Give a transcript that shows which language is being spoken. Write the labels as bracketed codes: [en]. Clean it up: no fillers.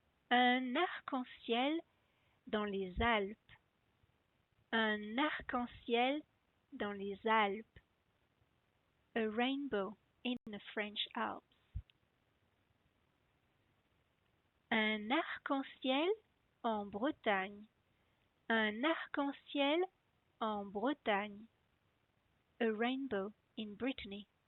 [fr] Un arc-en-ciel dans les Alpes. Un arc-en-ciel dans les Alpes. [en] A rainbow in the French Alps. [fr] Un arc-en-ciel en Bretagne. Un arc-en-ciel en Bretagne. [en] A rainbow in Brittany.